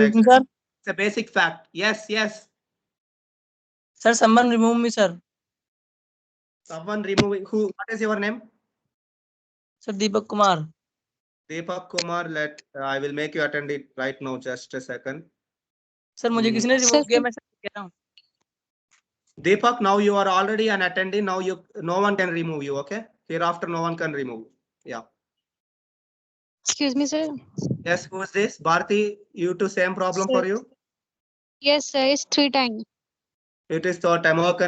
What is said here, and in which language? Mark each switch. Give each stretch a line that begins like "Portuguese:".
English: Excuse me, dioxide. sir. It's a basic fact. Yes, yes. Sir, someone remove me, sir. Someone removing who? What is your name? Sir, Deepak Kumar. Deepak Kumar. I will make you attend it right now. Just a second.
Hindi: Sir मुझे किसी ने remove किया, मैं sir कह रहा हूँ.
English: Deepak, now you are already an attendee. Now no one can remove you. Okay. Hereafter, no one can remove. Yeah. Excuse me, sir. Yes. Who is this? Bharti, you too, same problem Sir. for you? Yes, sir. It's 3 times. It is third time. Okay.